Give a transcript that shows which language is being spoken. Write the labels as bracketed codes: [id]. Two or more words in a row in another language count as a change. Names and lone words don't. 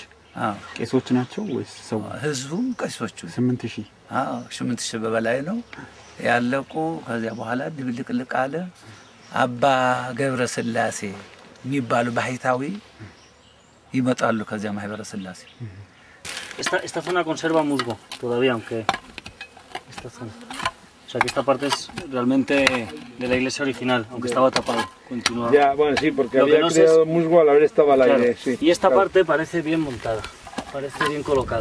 [am] ቄሶች ናቸው ወይስ ሰው ህዝቡም ቄሶቹ 8000 8000 በላይ ነው ያለቁ ከዚያ በኋላ ድብልቅልቅ አለ አባ ገብረ ስላሴ የሚባሉ ባይታዊ ይመጣሉ ከዚያ ማህበረ ስላሴ [es] Esta zona conserva musgo todavía, aunque esta zona. O sea que esta parte es realmente de la iglesia original, aunque estaba tapado. Continúa. Ya, bueno, sí, porque había creado musgo al haber estado al aire, sí. Y esta parte parece bien montada, parece bien colocada.